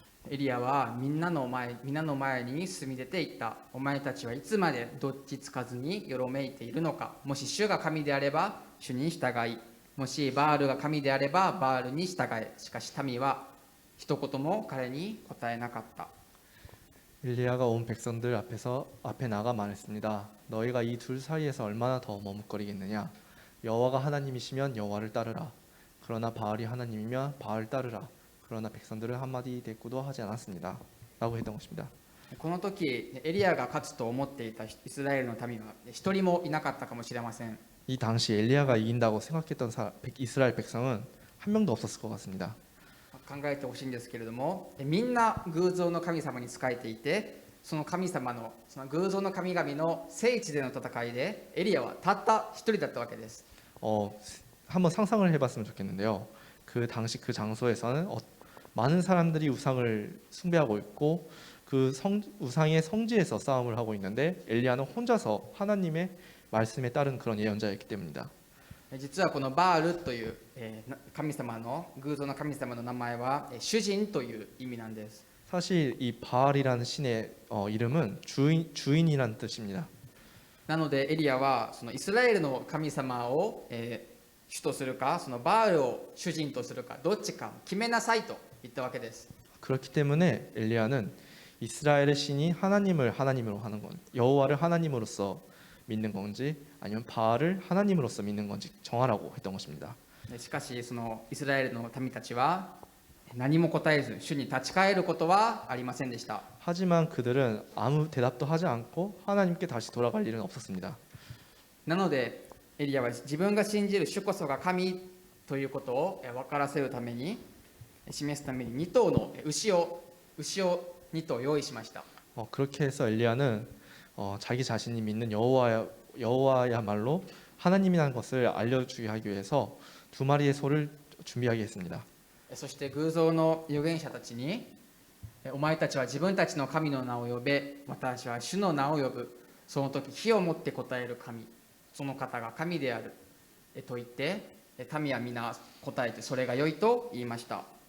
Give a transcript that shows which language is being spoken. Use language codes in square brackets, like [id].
[ja] エリアはみんなの前に進み出ていった。お前たちはいつまでどっちつかずによろめいているのか。もし主が神であれば主に従い、もしバールが神であればバールに従え。しかし民は一言も彼に答えなかった。 [ko] 엘리야가 온 백성들 앞에 나가 말했습니다. 너희가 이 둘 사이에서 얼마나 더 머뭇거리겠느냐? 여호와가 하나님이시면 여호와를 따르라. 그러나 바알이 하나님이면 바알 따르라. 그러나 백성들은 한마디 대꾸도 하지 않았습니다. 라고 했던 것입니다. [ja] この時エリアが勝つと思っていたイスラエルの民は一人もいなかったかもしれません。 [ko] 이 당시 엘리야가 이긴다고 생각했던 이스라엘 백성은 한 명도 없었을 것 같습니다. [ja] 考えてほしいんですけれども、みんな偶像の神様に仕えていて、その神様のその偶像の神々の聖地での戦いでエリアはたった一人だったわけです。 [ko] 한번 상상을 해봤으면 좋겠는데요. 그 당시 그 장소에서는 많은 사람들이 우상을 숭배하고 있고 그 우상의 성지에서 싸움을 하고 있는데 엘리야는 혼자서 하나님의 말씀에 따른 그런 예언자였기 때문이다. [ja] 実はこのバールという神様の偶像の神様の名前は主人という意味なんです。 [ko] 사실 이 바알이라는 신의 이름은 주인이라는 뜻입니다. [ja] なのでエリアはそのイスラエルの神様を主とするか、そのバールを主人とするか、どっちか決めなさいと言ったわけです。 [ko] 그렇기 때문에 엘리야는 이스라엘의 신이 하나님으로 하는 건 여호와를 하나님으로서 믿는 건지 아니면 바알을 하나님으로서 믿는 건지 정하라고 했던 것입니다. [ja] しかしそのイスラエルの民たちは何も答えず主に立ち返ることはありませんでした。 [ko] 하지만 그들은 아무 대답도 하지 않고 하나님께 다시 돌아갈 일은 없었습니다. [ja] なのでエリアは自分が信じる主こそが神ということを分からせるために示すために2頭の牛を2頭用意しました。 [ko] 그렇게 해서 엘리야는 자기 자신이 믿는 여호와야말로 하나님이라는 것을 알려주게 하기 위해서 2마리의 소를 준비하게 했습니다. [ja] そして偶像の預言者たちにお前たちは自分たちの神の名を呼べ、私は主の名を呼ぶ。その時火を持って答える神、その方が神であると言って民は皆答えてそれが良いと言いました。